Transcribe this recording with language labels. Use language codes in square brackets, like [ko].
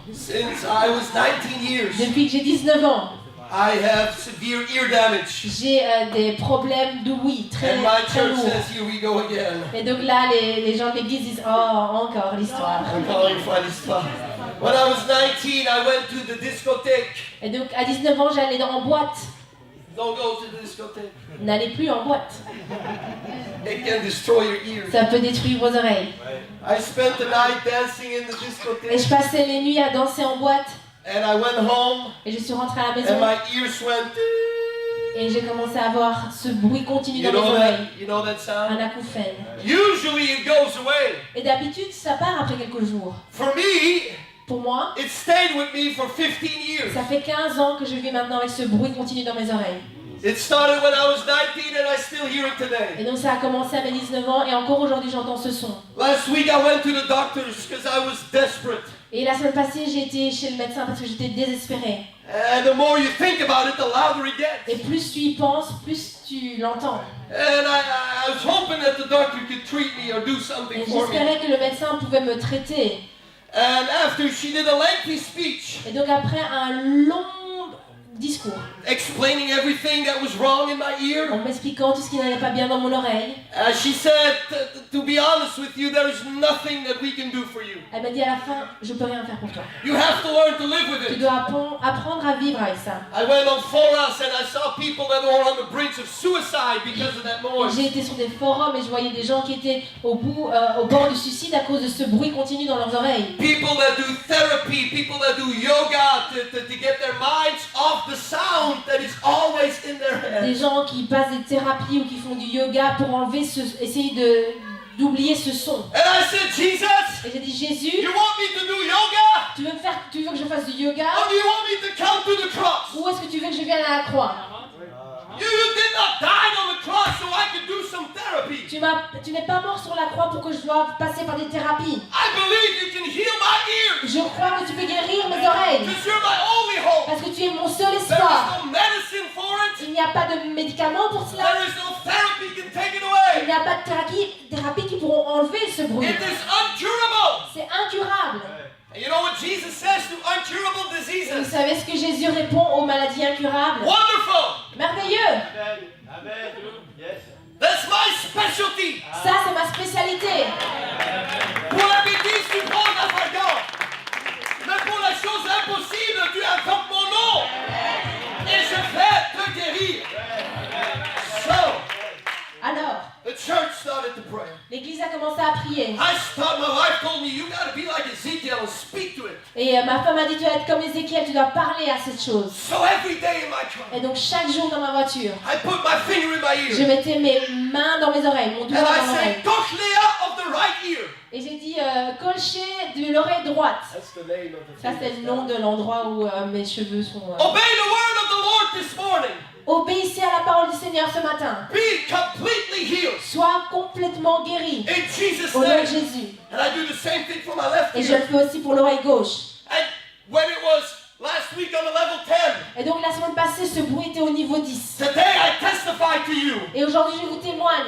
[en] Since I was 19 years, [fr] Depuis que j'ai 19 ans, [en] I have severe ear damage. [fr] j'ai des problèmes d'ouïe très, [en] And my [fr] très [en] church [fr] lourds. [en] says, here we go again. [fr] Et donc là, les gens de l'église disent « Oh, encore l'histoire Encore une fois l'histoire. [en] When I was 19, I went to the discotheque. ». [fr] Et donc à 19 ans, j'allais en boîte. [en] Don't go to the discotheque. [fr] N'allez plus en boîte. [en] It can destroy your ears. [fr] Ça peut détruire vos oreilles. [en] I spent the night dancing in the [fr] Et je [en] discotheque. [fr] passais les nuits à danser en boîte. [en] And I went home, [fr] Et je suis rentrée à la [en] and [fr] maison. [en] my ears went. [fr] Et j'ai commencé à avoir ce bruit continu dans mes oreilles. [en] You know that sound? [fr] Un acouphène. [en] Usually it goes away. [fr] Et d'habitude, ça part après quelques jours. [en] For me, [fr] Pour moi, [en] it stayed with me for 15 years. [fr] ça fait 15 ans que je vis maintenant avec ce bruit continu dans mes oreilles. [en] It started when I was 19 and I still hear it [fr] Et [en] today. [fr] donc ça a commencé à mes 19 ans et encore aujourd'hui j'entends ce son. [en] Last week I went to the doctors because I was desperate. [fr] Et la semaine passée, j'ai été chez le médecin parce que j'étais désespérée. [en] And the more you think about it, the louder it [fr] Et [en] gets. [fr] plus tu y penses, plus tu l'entends. [en] And I was hoping that the doctor could treat me or do something [fr] Et [en] for me. [fr] j'espérais que le médecin pouvait me traiter. [en] And after she did a lengthy speech [fr] Et donc après un long discours, [en] explaining everything that was wrong in my ear, [fr] en m'expliquant tout ce qui n'allait pas bien dans mon oreille, [en] she said, to be honest with you, there is nothing that we can do for you. [fr] elle m'a dit à la fin, je peux rien faire pour toi. [en] You have to learn to live with [fr] Tu [en] it. [fr] dois apprendre à vivre avec ça. [en] I went on forums and I saw people that were on the brink of suicide because of that noise. [fr] J'ai été sur des forums et je voyais des gens qui étaient au bord du suicide à cause de ce bruit continu dans leurs oreilles. [en] People that do therapy, people that do yoga to get their minds off the sound that is always in their head. [fr] Des gens qui passent des thérapies ou qui font du yoga pour enlever essayer d'oublier ce son. [en] And I said, Jesus, [fr] Et j'ai dit Jésus, [en] you want me to do yoga? [fr] tu veux que je fasse du yoga [en] Or do you want me to come to the cross? [fr] ou est-ce que tu veux que je vienne à la croix? [en] You did not die on the cross so I could do some therapy. [fr] Tu n'es pas mort sur la croix pour que je doive passer par des thérapies. [en] I believe you can heal my ears. [fr] Je crois que tu peux guérir mes oreilles [en] Because you're my only hope. [fr] parce que tu es mon seul [en] There [fr] espoir. [en] is no medicine for it. [fr] Il n'y a pas de médicaments pour cela. [en] There is no therapy can take it [fr] Il [en] away. [fr] n'y a pas de thérapie qui pourront enlever ce bruit. [en] It is uncurable. [fr] C'est incurable. [en] And you know what Jesus says to incurable [fr] Et vous [en] diseases? [fr] savez ce que Jésus répond aux maladies incurables? [en] Wonderful. [fr] Merveilleux. [en] That's my specialty. [fr] Ça, c'est ma spécialité. Pour la bêtise du monde, pardon. Mais pour la chose impossible, tu invoques mon nom. Et je vais te guérir. So, Alors, [en] the church started to pray. [fr] l'église a commencé à prier. [en] I thought, my wife told me, you gotta be like Ezekiel and speak to it. [fr] Et ma femme a dit, tu dois être comme Ézéchiel, tu dois parler à cette chose. [en] So every day in my car, [fr] Et donc chaque jour dans ma voiture, [en] I put my finger in my [fr] je [en] ear. [fr] mettais mes mains dans mes oreilles, mon doigt [en] And [fr] dans [en] I [fr] mon [en] say, [fr] oreille. [en] cochlea of the right ear. [fr] Et j'ai dit, colcher de l'oreille droite. [en] That's the name of the [fr] Ça, c'est le nom de l'endroit où mes cheveux sont... [en] Obey the word of the Lord this morning. [fr] Obéissez à la parole du Seigneur ce matin. [en] Be completely healed. [fr] Sois complètement guéri. [en] In Jesus' [fr] Au nom de [en] name. [fr] Jésus. [en] And I do the same thing for my left [fr] Et je le [en] ear. [fr] fais aussi pour l'oreille gauche. [en] And when it was last week on the level 10, [fr] Et donc la semaine passée, ce bruit était au niveau 10. [en] today I testify to you [fr] Et aujourd'hui, je vous témoigne